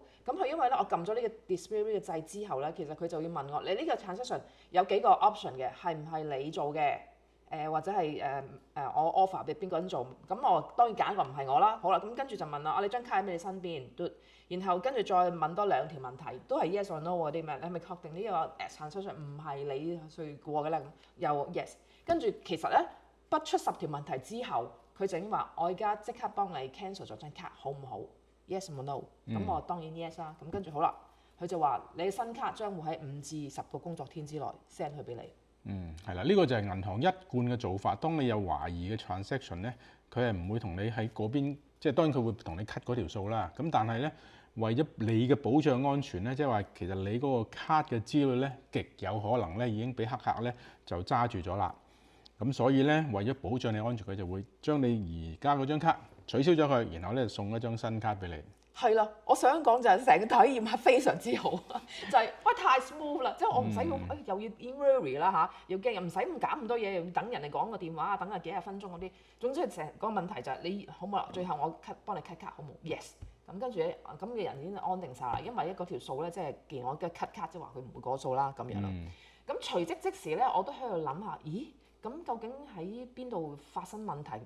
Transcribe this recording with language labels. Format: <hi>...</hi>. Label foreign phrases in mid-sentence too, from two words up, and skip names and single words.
<yue>咁佢因為咧，我撳咗呢個 dispute 嘅掣之後咧，其實佢就要問我，你呢個 transaction 有幾個 option 嘅，係唔係你做嘅？或者係我 offer 俾邊個人做？咁我當然揀一個唔係我啦。好啦，咁跟住就問啦，你張卡喺你身邊？然後跟住再問多2條問題，都係</yue> <en>yes or no</en> <yue>嗰啲咩？你係咪確定呢個 transaction 唔係你去過嘅咧？又 yes。跟住其實咧，不出10條問題之後，佢就已經話：我而家即刻幫你 cancel 咗張卡，好唔好 ？</yue> <en>Yes or no？</en> <yue>咁我當然 yes 啦。咁跟住好啦，佢就話你嘅新卡將會喺5至10個工作天之內 send 去俾你。係啦，呢個就係銀行一貫嘅做法。當你有懷疑嘅 transaction 咧，佢係唔會同你喺嗰邊，即係當然佢會同你 cut 嗰條數啦。咁但係咧，為咗你嘅保障安全咧，即係話其實你嗰個卡嘅資料咧，極有可能咧已經俾黑客咧就揸住咗啦。咁所以咧，為咗保障你安全，佢就會將你而家嗰張卡取消咗佢，然後咧送一張新卡俾你。係啦，我想講就係成個體驗係非常之好，就係喂太 smooth 啦，即係我唔使又要</yue> <en>in worry</en> <yue>啦嚇，又驚又唔使咁搞咁多嘢，又要等人哋講個電話啊，等下幾廿分鐘嗰啲。總之係成個問題就係你好唔好？最後我幫你 cut 卡好冇 ？Yes。咁跟住咧，咁嘅人已經安定晒啦，因為咧嗰條數咧，即係既然我嘅 cut 卡，即係話佢唔會過數啦咁樣啦。咁隨即時咧，我都喺度諗下，咦？咁究竟喺邊度發生問題？</yue>